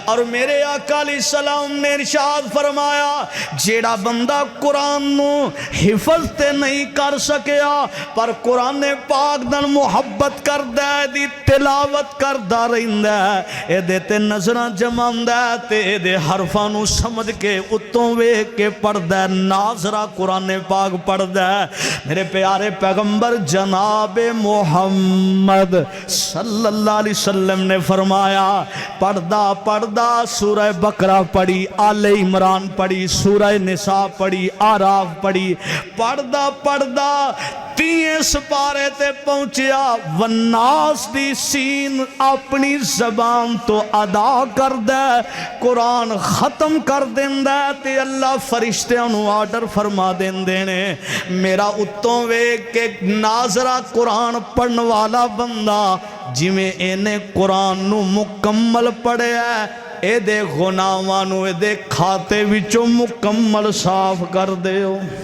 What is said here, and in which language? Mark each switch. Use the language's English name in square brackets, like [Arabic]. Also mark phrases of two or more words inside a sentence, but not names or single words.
[Urdu] اور میرے آقا علیہ السلام نے ارشاد فرمایا, [Punjabi] جیہڑا بندہ قرآن نوں حفظ تے نہیں کر سکیا پر قرآن پاک نال محبت کردا ہے، دی تلاوت کردا رہندا ہے، ایہدے تے نظراں جماندا ہے تے ایہدے حرفاں نوں سمجھ کے اتوں ویکھ کے پڑھدا ہے، ناظرہ قرآن پاک پڑھدا ہے. [Urdu] میرے پیارے پیغمبر جناب محمد [Arabic] صلى الله عليه وسلم [Urdu] نے فرمایا, [Punjabi] پڑھدا پڑھدا سورہ بقرہ پڑھی، آل عمران پڑھی, سورہ نساء پڑھی، اعراف پڑھی، پڑھدا پڑھدا 30 سپارے تے پہنچیا، والناس دی سین اپنی زبان توں ادا کردا، قرآن ختم کر دیندا تے اللہ فرشتیاں نوں آرڈر فرما دیندے نے، میرا اتوں ویکھ کے ناظرہ قرآن پڑھن والا بندہ جویں ایہنے قرآن نوں مکمل پڑھیا، ایہدے گناہاں نوں ایہدے کھاتے وچوں مکمل صاف کر دیو.